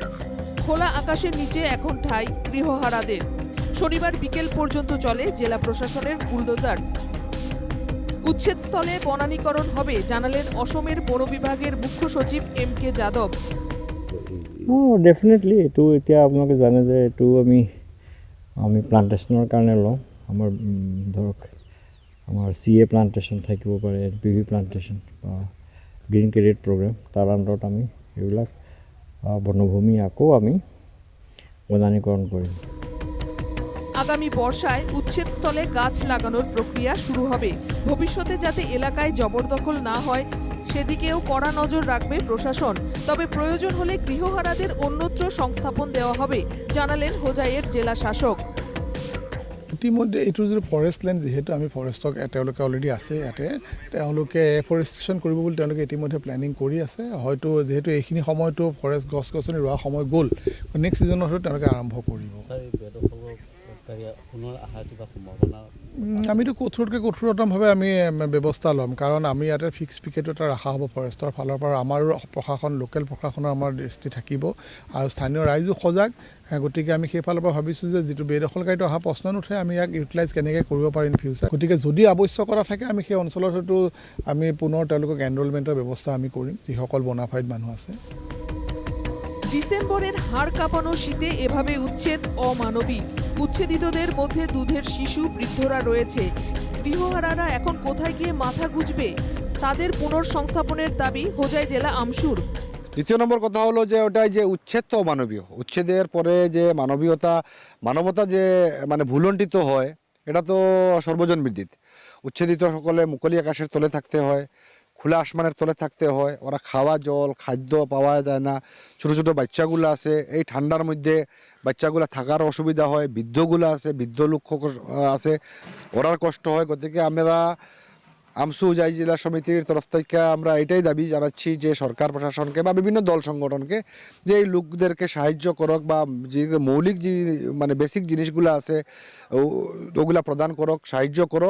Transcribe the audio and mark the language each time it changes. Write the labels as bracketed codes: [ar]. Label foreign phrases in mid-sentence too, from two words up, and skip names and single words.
[bn] খোলা আকাশের নিচে এখন ঠাঁই গৃহহারাদের। শনিবার বিকেল পর্যন্ত চলে জেলা প্রশাসনের বুলডোজার। উচ্ছেদস্থলে বনানীকরণ হবে জানালেন অসমের বন বিভাগের মুখ্য সচিব MK যাদব। [as] ডেফিনেটলি এইটো এতিয়া আপোনালোকে জানে যে এইটো আমি প্লান্টেশ্যনৰ কাৰণে লওঁ। আমাৰ ধৰক আমাৰ [en] CA plantation [as] থাকিব পাৰে, [en] NPV plantation [as] বা [en] green credit program, [as] তাৰ আণ্ডাৰত আমি এইবিলাক বনভূমি আকৌ আমি বনানীকৰণ কৰিম। আগামী বর্ষায় উচ্ছেদস্থলে গাছ লাগানোর প্রক্রিয়া শুরু হবে। ভবিষ্যতে যাতে এলাকায় জবরদখল না হয় সেদিকেও কড়া নজর রাখবে প্রশাসন। তবে প্রয়োজন হলে গৃহহারাদের অন্যত্র সংস্থাপন দেওয়া হবে জানালেন হোজাইয়ের জেলা শাসক। ইতিমধ্যে এইটো যদি [en] forest land, [as] যিহেতু আমি ফৰেষ্টক তেওঁলোকে অলৰেডি আছে ইয়াতে, তেওঁলোকে এফৰেষ্টেশ্যন কৰিব বুলি তেওঁলোকে ইতিমধ্যে প্লেনিং কৰি আছে। হয়তো যিহেতু এইখিনি সময়তো ফৰেষ্ট গছ গছনি ৰোৱা সময় গ'ল, [en] next seasonত [as] হয়তো তেওঁলোকে আৰম্ভ কৰিব। আমিতো কঠোৰতকৈ কঠোৰতমভাৱে আমি ব্যৱস্থা ল'ম, কাৰণ আমি ইয়াতে [en] fix picketও [as] এটা ৰখা হ'ব ফৰেষ্টৰ ফালৰ পৰা। আমাৰো প্ৰশাসন, লোকেল প্ৰশাসনৰ আমাৰ দৃষ্টি থাকিব আৰু স্থানীয় ৰাইজো সজাগ। গতিকে আমি সেইফালৰ পৰা ভাবিছোঁ যে যিটো বেদখলকাৰীটো অহা প্ৰশ্ন নুঠে, আমি ইয়াক ইউটিলাইজ কেনেকৈ কৰিব পাৰিম ফিউচাৰ। গতিকে যদি আৱশ্যকতা থাকে আমি সেই অঞ্চলত হয়তো আমি পুনৰ তেওঁলোকক এনৰলমেণ্টৰ ব্যৱস্থা আমি কৰিম, যিসকল বনাফাইড মানুহ আছে। [bn] ডিসেম্বরের হাড় কাঁপানো শীতে এভাবে উচ্ছেদ অমানবিক। উচ্ছেদিতদের মধ্যে দুধের শিশু, বৃদ্ধরা রয়েছে। গৃহহারারা এখন কোথায় গিয়ে মাথা গুঁজবে? তাদের পুনর্সংস্থাপনের দাবি হোজাই জেলা আমসুর। দ্বিতীয় নম্বর কথা হলো যে ওটাই যে উচ্ছেদ তো অমানবীয়। উচ্ছেদের পরে যে মানবতা যে মানে ভুলণ্ঠিত হয়, এটা তো সর্বজন বিদিত। উচ্ছেদিত [as] সকলে মুকলি [bn] আকাশের তলে থাকতে হয়, খোলা আসমানের তলে থাকতে হয়। ওরা খাওয়া জল খাদ্য পাওয়া যায় না। ছোটো ছোটো বাচ্চাগুলো আছে, এই ঠান্ডার মধ্যে বাচ্চাগুলো থাকার অসুবিধা হয়। বৃদ্ধগুলো আছে, বৃদ্ধ লোক আছে, ওরার কষ্ট হয়। গতিকে আমরা আমসু হোজাই জেলা সমিতির তরফ থেকে আমরা এটাই দাবি জানাচ্ছি যে সরকার প্রশাসনকে বা বিভিন্ন দল সংগঠনকে যে এই লোকদেরকে সাহায্য করক বা যে মৌলিক যে মানে বেসিক জিনিসগুলো আছে ওগুলা প্রদান করক, সাহায্য করক।